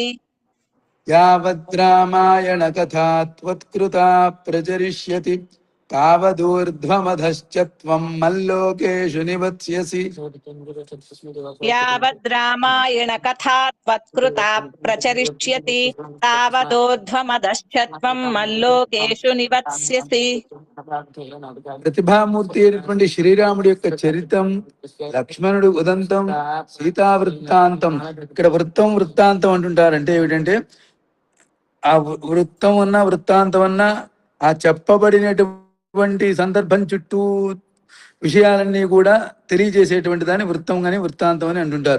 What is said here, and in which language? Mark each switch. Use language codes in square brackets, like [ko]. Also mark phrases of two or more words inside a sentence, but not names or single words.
[sa] यावद्रामायण कथा त्वत्कृता प्रचरिष्यति तावदूर्ध्वमधश्च त्वम् मल्लोकेषु निवत्स्यसि यावद्रामायण कथा त्वत्कृता प्रचरिष्यति तावदोर्ध्वमदश्च त्वम् मल्लोकेषु निवत्स्यसि [te] ప్రతిభామూర్తి అయినటువంటి శ్రీరాముడి యొక్క చరితం, లక్ష్మణుడు ఉదంతం, సీతా వృత్తాంతం. ఇక్కడ వృత్తం వృత్తాంతం అంటుంటారంటే ఏమిటంటే ఆ వృత్తం అన్నా వృత్తాంతం అన్నా ఆ చెప్పబడినటువంటి సందర్భం చుట్టూ విషయాలన్నీ కూడా తెలియజేసేటువంటి దాన్ని వృత్తం అని వృత్తాంతం అని అంటుంటారు.